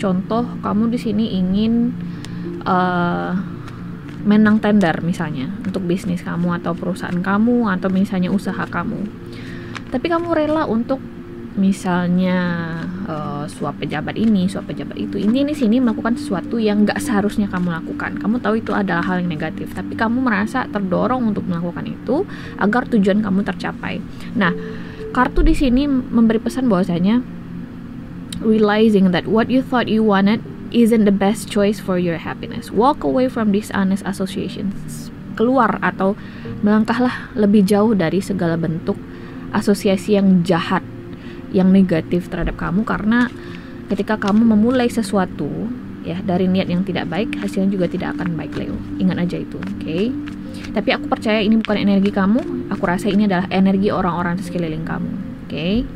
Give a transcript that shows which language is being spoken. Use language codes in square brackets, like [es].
[id] Contoh, kamu di sini ingin menang tender misalnya untuk bisnis kamu atau perusahaan kamu, atau misalnya usaha kamu. Tapi kamu rela untuk misalnya suap pejabat ini, suap pejabat itu. Ini di sini melakukan sesuatu yang nggak seharusnya kamu lakukan. Kamu tahu itu adalah hal yang negatif, tapi kamu merasa terdorong untuk melakukan itu agar tujuan kamu tercapai. Nah, kartu di sini memberi pesan bahwasanya [en] realizing that what you thought you wanted isn't the best choice for your happiness. Walk away from dishonest associations. [id] keluar atau melangkahlah lebih jauh dari segala bentuk asosiasi yang jahat, yang negatif terhadap kamu, karena ketika kamu memulai sesuatu ya dari niat yang tidak baik, hasilnya juga tidak akan baik, Leo. Ingat aja itu, oke? Tapi aku percaya ini bukan energi kamu, aku rasa ini adalah energi orang-orang di sekeliling kamu, oke?